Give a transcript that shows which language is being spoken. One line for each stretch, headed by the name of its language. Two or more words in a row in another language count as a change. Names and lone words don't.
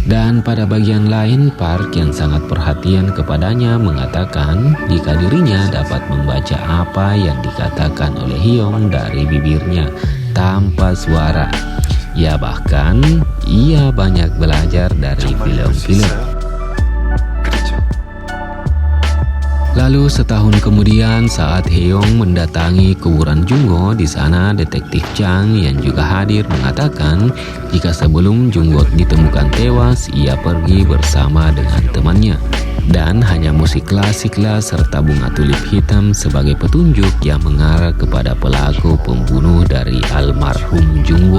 Indonesian: Dan pada bagian lain, Park yang sangat perhatian kepadanya mengatakan jika dirinya dapat membaca apa yang dikatakan oleh Hyung dari bibirnya tanpa suara. Ya, bahkan ia banyak belajar dari
Korean: 정말 이럴 수
Indonesian: film-film.
Korean: 있어요? 그랬죠.
Indonesian: Lalu setahun kemudian saat Hyung mendatangi kuburan Jungwoo, di sana detektif Chang yang juga hadir mengatakan jika sebelum Jungwoo ditemukan tewas, ia pergi bersama dengan temannya. Dan hanya musik klasiklah serta bunga tulip hitam sebagai petunjuk yang mengarah kepada pelaku pembunuh dari almarhum Jungwoo.